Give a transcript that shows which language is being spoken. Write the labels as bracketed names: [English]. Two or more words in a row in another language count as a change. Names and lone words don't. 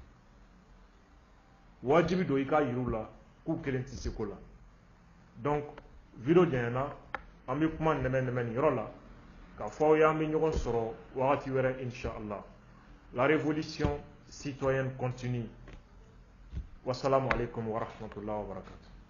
[Bambara] wajibi don i k'a yir'u la k'u kelen tɛ se ko la donc video janyana an bɛ kuma nɛmɛ nin yɔrɔ la k'a fɔ aw ye an bɛ ɲɔgɔn sɔrɔ wagati wɛrɛ inchallah [French] la révolution citoyenne continue [Arabic] والسلام عليكم ورحمة الله وبركاته